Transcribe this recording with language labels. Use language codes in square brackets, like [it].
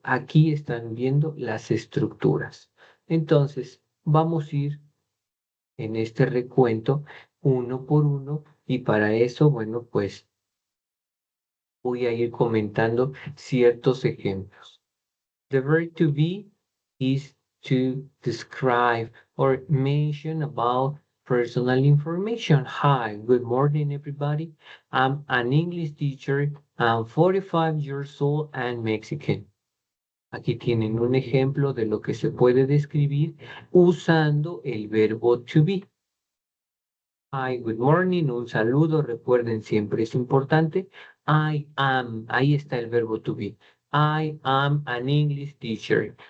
[es] Aquí están viendo las estructuras. Entonces, vamos a ir en este recuento uno por uno y para eso, bueno, pues voy a ir comentando ciertos ejemplos. [en] The verb to be is to describe or mention about personal information. Hi, good morning, everybody. I'm an English teacher. I'm 45 years old and Mexican. [es] Aquí tienen un ejemplo de lo que se puede describir usando el verbo to be. [en] Hi, good morning, [es] un saludo, recuerden, siempre es importante. [en] I am, [es] ahí está el verbo [en] to be. I am an English teacher.